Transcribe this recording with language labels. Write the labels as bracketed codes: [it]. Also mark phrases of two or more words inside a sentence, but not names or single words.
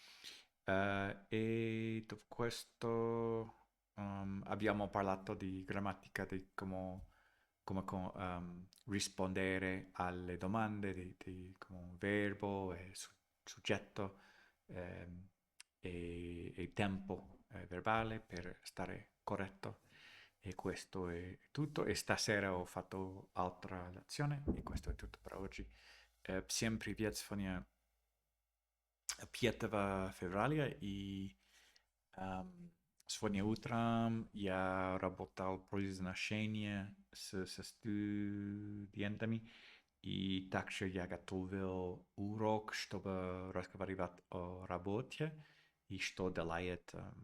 [it] E dopo questo abbiamo parlato di grammatica, di come rispondere alle domande, come un verbo e soggetto e tempo verbale per stare corretto. E questo è tutto. E stasera ho fatto altra lezione e questo è tutto per oggi. [ru] Всем привет, сегодня 5 февраля, и сегодня утром я работал произношение со студентами, и также я готовил урок, чтобы разговаривать о работе и что делает